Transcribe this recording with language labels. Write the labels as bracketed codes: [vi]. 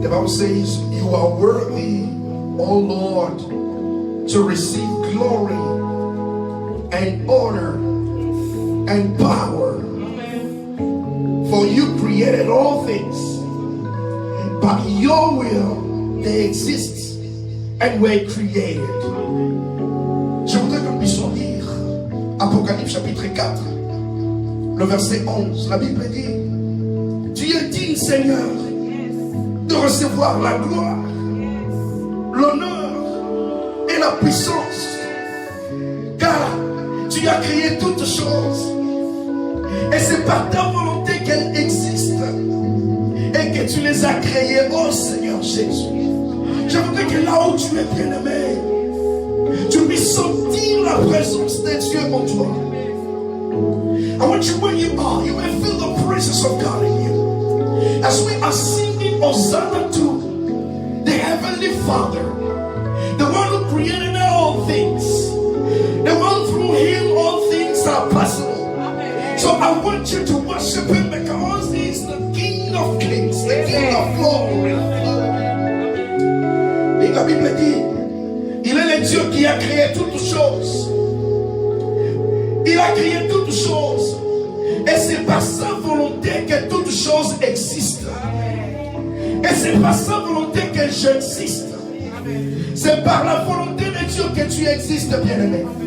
[en] The Bible says, you are worthy, O Lord, to receive glory and honor and power. For you created all things. By your will, they exist and were created. [fr] Je voudrais que nous puissions lire Apocalypse chapitre 4, le verset 11. La Bible dit, tu es digne, Seigneur, de recevoir la gloire, l'honneur et la puissance, car tu as créé toutes choses et c'est par ta volonté qu'elles existent et que tu les as créées, oh Seigneur Jésus. Je voudrais que là où tu es bien-aimé, tu puisses sentir la présence de Dieu en toi. [en] I want you, where you are, you may feel the presence of God in you. As we are singing Hosanna to the Heavenly Father, the one who created all things, the one through Him all things are possible. So I want you to worship Him because He is the King of Kings, the King of Glory. [fr] Et la Bible dit, il est le Dieu qui a créé toutes choses. Il a créé toutes choses. Et c'est par sa volonté que toutes choses existent. Et c'est par sa volonté que j'existe. C'est par la volonté de Dieu que tu existes, bien-aimé.